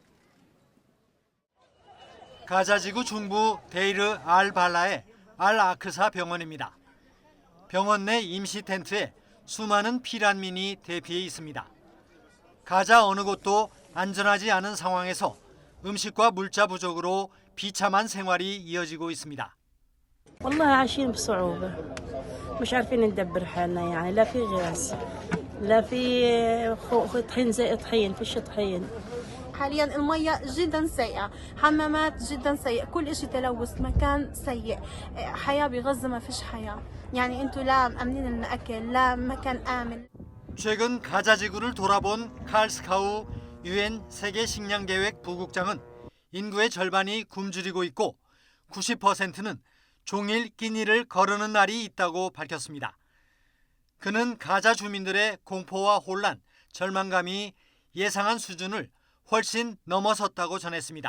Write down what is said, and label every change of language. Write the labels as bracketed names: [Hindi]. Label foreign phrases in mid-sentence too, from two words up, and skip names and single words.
[Korean] 가자지구 중부 데이르 알-발라의 알-아크사 병원입니다. 병원 내 임시 텐트에 수많은 피난민이 대피해 있습니다. 가자 어느 곳도 안전하지 않은 상황에서 음식과 물자 부족으로 비참한 생활이 이어지고 있습니다. [Arabic] والله عايشين بصعوبة مش عارفين ندبر حالنا يعني لا في غاز لا في طحين زي طحين فيش طحين. حاليا المية جدا سيئة، حمامات جدا سيئة، كل شيء تلوث، مكان سيء، حياة بغزة ما فيش حياة، يعني انتوا لا مأمنين لنا أكل لا مكان آمن. [Korean] 최근 가자 지구를 돌아본 칼 스카우 UN 세계 식량 계획 부국장은 인구의 절반이 굶주리고 있고 90%는 종일 끼니를 거르는 날이 있다고 밝혔습니다. 그는 가자 주민들의 공포와 혼란, 절망감이 예상한 수준을 훨씬 넘어섰다고 전했습니다.